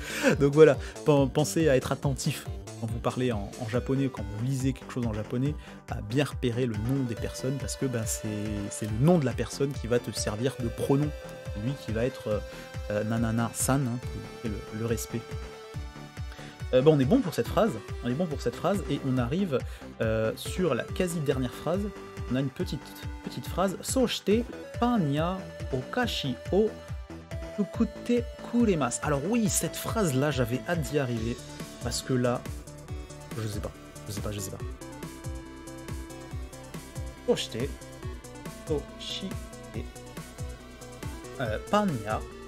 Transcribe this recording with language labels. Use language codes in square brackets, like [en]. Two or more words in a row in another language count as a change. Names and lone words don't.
[fr] Donc voilà, pensez à être attentif quand vous parlez en japonais, quand vous lisez quelque chose en japonais, à bien repérer le nom des personnes, parce que c'est le nom de la personne qui va te servir de pronom. Lui qui va être nanana-san, hein, pour le respect. On est bon pour cette phrase, et on arrive sur la quasi-dernière phrase. On a une petite phrase. [ja] そして パン屋 お菓子 を 作って くれます. [fr] Alors oui, cette phrase-là, j'avais hâte d'y arriver, parce que là, je sais pas. Soshite panya